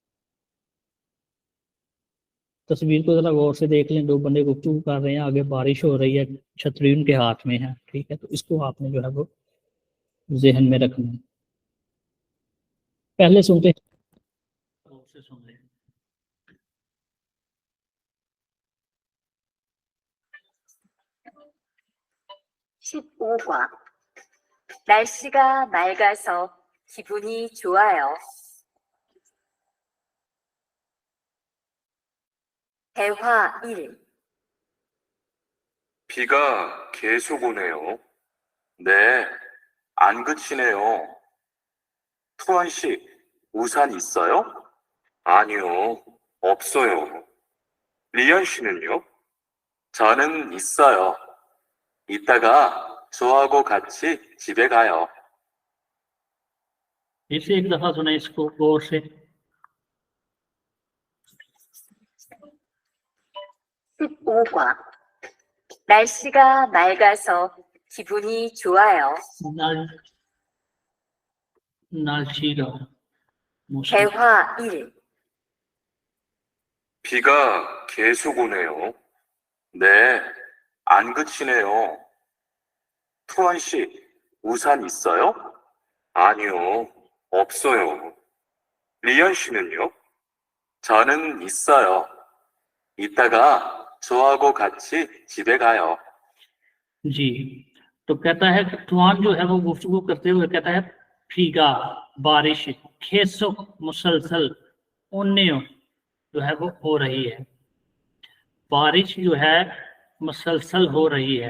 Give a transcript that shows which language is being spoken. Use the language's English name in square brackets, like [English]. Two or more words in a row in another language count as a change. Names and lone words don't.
[Hindi] तस्वीर को जरा गौर से देख लें, 2 बंदे गुफ्तगू कर रहे हैं, आगे बारिश हो रही है, छतरी उनके हाथ में है, ठीक है। तो इसको आपने जो है वो जहन में रखना है। पहले सुनते हैं, गौर से सुन रहे हैं। [Korean] (15과) 날씨가 맑아서 기분이 좋아요. 대화 1. 비가 계속 오네요. 네, 안 그치네요. 투원 씨, 우산 있어요? 아니요, 없어요. 리연 씨는요? 저는 있어요. 이따가 저하고 같이 집에 가요. [Hindi] इसे एक दफा सुना इसको गौर से। [Korean] 15과 날씨가 맑아서 기분이 좋아요. [Hindi] नालशीगा मौसम। [Korean] 대화 1. 비가 계속 오네요. 네, 안 그치네요. 투원 씨, 우산 있어요? 아니요, 없어요. 리연 씨는요? 저는 있어요. 이따가 저하고 같이 집에 가요. [Hindi] जी, तो कहता है कि तूफान जो है वो गुफ्तगू करते हुए कहता है फीगा बारिश, खेसो मुसलसल, ओन्यो जो है वो हो रही है, बारिश जो है मुसलसल हो रही है।